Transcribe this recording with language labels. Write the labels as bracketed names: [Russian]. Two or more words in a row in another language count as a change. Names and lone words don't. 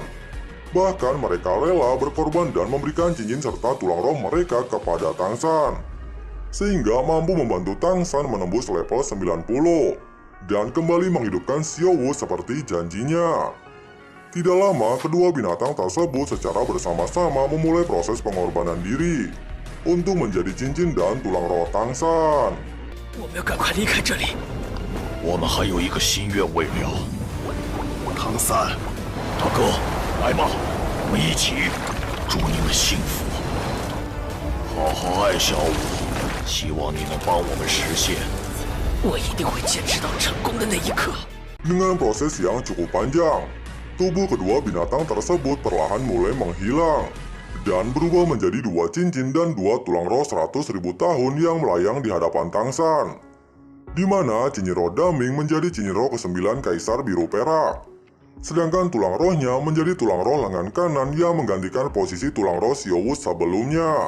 [Indonesian] Bahkan mereka rela berkorban dan memberikan cincin serta tulang roh mereka kepada Tang San, sehingga mampu membantu Tang San menembus level 90 dan kembali menghidupkan Xiaowu seperti janjinya. Tidak lama, kedua binatang tersebut secara bersama-sama memulai proses pengorbanan diri untuk menjadi cincin dan tulang roh Tang San. [Chinese] 我们要赶快离开这里。我们还有一个心愿未了。唐三，大哥，来吧，我们一起祝你们幸福，好好爱小五，希望你能帮我们实现。我一定会坚持到成功的那一刻。 [Indonesian] Dengan proses yang cukup panjang, tubuh kedua binatang tersebut perlahan mulai menghilang dan berubah menjadi dua cincin dan dua tulang roh 100.000 tahun yang melayang di hadapan Tang San, di mana cincin roh Daming menjadi cincin roh ke-9 Kaisar Biru Perak, sedangkan tulang rohnya menjadi tulang roh lengan kanan yang menggantikan posisi tulang roh Xiaowu sebelumnya.